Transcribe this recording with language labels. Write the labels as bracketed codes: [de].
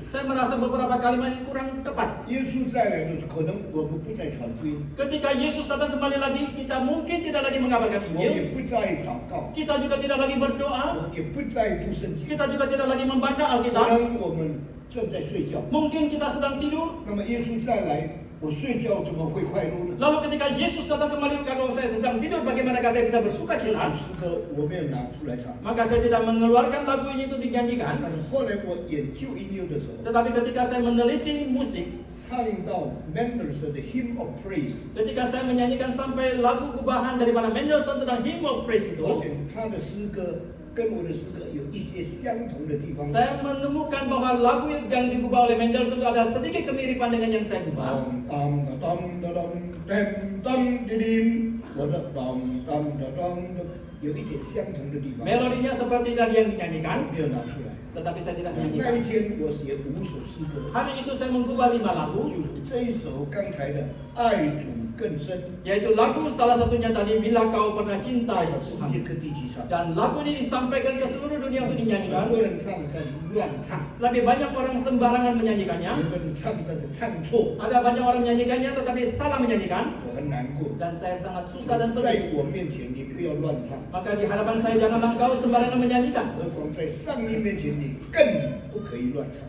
[id] Saya merasa beberapa kalimat ini kurang tepat. [zh] 耶稣再来的时候，可能我们不再传福音， [id] Ketika Yesus datang kembali lagi, kita mungkin tidak lagi mengabarkan [zh] 我也 [id] Injil, [zh] 不再祷告， [id] kita juga tidak lagi berdoa, [zh] 我也不再读圣经， [id] kita juga tidak lagi membaca [zh] 可 [id] Alkitab, [zh] 能我们正在睡觉。 [id] mungkin kita sedang tidur. [zh] 那么耶稣再来，我睡觉怎么会快乐呢？ [id] Lalu ketika Yesus datang kembali, kalau saya sedang tidur, bagaimanakah saya bisa bersuka [zh] 这 [id] cita? [zh] 首诗歌我没有拿出来唱， [id] Maka saya tidak mengeluarkan lagu ini untuk dinyanyikan. [zh] 但是后来我研究音乐的时候， [id] Tetapi ketika saya meneliti musik, [zh] 唱到 Mendelssohn 的 Hymn of Praise， [id] ketika saya menyanyikan sampai lagu gubahan daripada Mendelssohn tentang Hymn of Praise [zh] 发 [id] itu, [zh] 现他的诗歌跟我的诗歌有一些相同的地方。 [id] saya menemukan bahwa lagu yang digubah oleh Mendelssohn itu ada sedikit kemiripan dengan yang saya gubah. [zh] 当当当当当当当滴滴，我的当当当当当，有一点相同的地方， [id] Melodinya seperti tadi yang dinyanyikan, [zh] 没有拿出来。 [id] tetapi saya tidak [zh] 那一 [id] menyanyikan. [zh] 天我写5首诗歌， [id] Hari itu saya menggubah 5 lagu, [zh] 就是这一首刚才的《爱主更深》， [id] yaitu lagu salah satunya tadi, Bila Kau Pernah Cinta [zh] 到世 [id] Tuhan. [zh] 界各地去唱。 [id] Dan lagu ini disampaikan ke seluruh dunia untuk [zh] 很 [id] dinyanyikan. [zh] 多人唱在乱唱， [id] Lebih banyak orang sembarangan menyanyikannya. [zh] 有的人唱但是唱错， [id] Ada banyak orang menyanyikannya tetapi salah menyanyikan. [zh] 我很难过。 [id] Dan saya sangat susah dan sedih. [zh] 在我面前你不要乱唱， [id] Maka di hadapan saya janganlah engkau sembarangan menyanyikan. [zh] 何况在上帝面前你更不可以乱唱。